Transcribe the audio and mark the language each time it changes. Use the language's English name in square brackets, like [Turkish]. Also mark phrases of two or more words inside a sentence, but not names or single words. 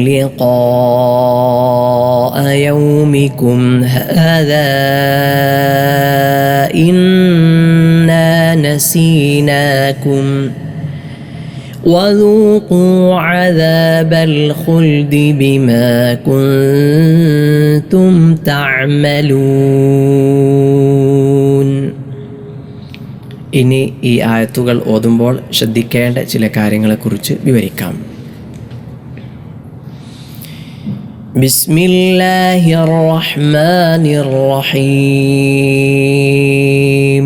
[Arabic] لقاء يومكم هذا إنا نسيناكم وذوقوا عذاب الخلد بما كنتم تعملون. [Malayalam] ഇനി ഈ ആയത്തുകൾ ഓതുമ്പോൾ ശ്രദ്ധിക്കേണ്ട ചില കാര്യങ്ങളെക്കുറിച്ച് വിവരിക്കാം. [Arabic] بسم الله الرحمن الرحيم.